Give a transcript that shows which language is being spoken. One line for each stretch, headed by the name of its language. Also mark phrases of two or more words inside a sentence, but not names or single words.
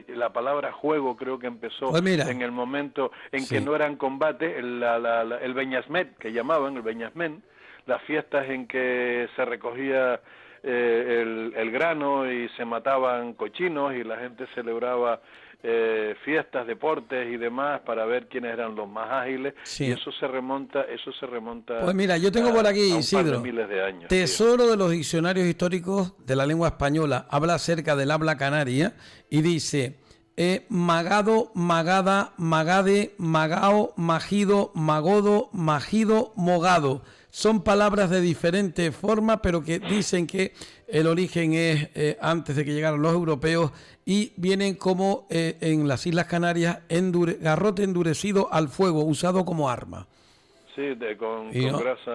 Spanish: La palabra juego creo que empezó en el momento en que no eran combates, el beñasmet, que llamaban el beñasmen, las fiestas en que se recogía el grano y se mataban cochinos y la gente celebraba fiestas, deportes y demás para ver quiénes eran los más ágiles y eso se remonta pues mira, yo tengo por aquí, Isidro, miles de años, Tesoro de los diccionarios históricos de la lengua española, habla acerca del habla canaria y dice magado, magada, magade, magao, magido, magodo, magido, mogado. Son palabras de diferente forma, pero que dicen que el origen es antes de que llegaran los europeos y vienen como en las Islas Canarias garrote endurecido al fuego, usado como arma. Sí, con grasa.